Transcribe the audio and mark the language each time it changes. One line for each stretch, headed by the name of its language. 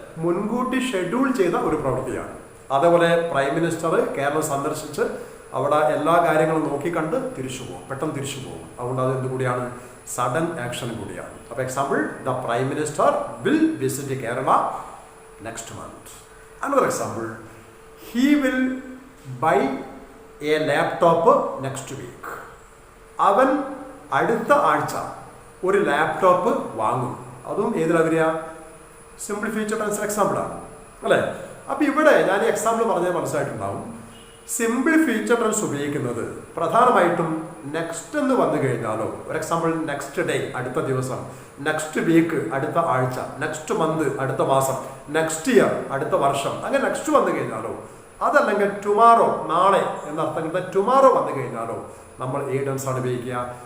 Malayalam: മുൻകൂട്ടി ഷെഡ്യൂൾ ചെയ്ത ഒരു പ്രവൃത്തിയാണ്. അതേപോലെ പ്രൈം മിനിസ്റ്റർ കേരളം സന്ദർശിച്ച് അവിടെ എല്ലാ കാര്യങ്ങളും നോക്കിക്കണ്ട് തിരിച്ചു പോകും, പെട്ടെന്ന് തിരിച്ചു പോകും. അതുകൊണ്ട് അത് എന്തുകൂടിയാണ്? സഡൻ ആക്ഷൻ കൂടിയാണ്. അപ്പോൾ example,
English: The prime minister will visit Kerala next month. Another example, he will buy a laptop next week.
Malayalam: അവൻ അടുത്ത ആഴ്ച ഒരു ലാപ്ടോപ്പ് വാങ്ങും. അതും ഏതിലാ വരിക? സിംപ്ലി ഫ്യൂച്ചർ ടെൻസ് എക്സാമ്പിളാണ്, അല്ലേ? അപ്പോൾ ഇവിടെ ഞാൻ ഈ എക്സാമ്പിൾ പറഞ്ഞത് മനസ്സിലായിട്ടുണ്ടാവും. സിംപിൾ ഫ്യൂച്ചർ ടെൻസ് ഉപയോഗിക്കുന്നത് പ്രധാനമായിട്ടും നെക്സ്റ്റ് എന്ന് വന്നു കഴിഞ്ഞാലോ, ഒരു എക്സാമ്പിൾ നെക്സ്റ്റ് ഡേ അടുത്ത ദിവസം, നെക്സ്റ്റ് വീക്ക് അടുത്ത ആഴ്ച, നെക്സ്റ്റ് മന്ത് അടുത്ത മാസം, നെക്സ്റ്റ് ഇയർ അടുത്ത വർഷം, അങ്ങനെ നെക്സ്റ്റ് വന്നു കഴിഞ്ഞാലോ, അതല്ലെങ്കിൽ ടുമാറോ നാളെ എന്നർത്ഥം ടുമാറോ വന്നു കഴിഞ്ഞാലോ നമ്മൾ ഈ ടെൻസ് ആണ് ഉപയോഗിക്കുക?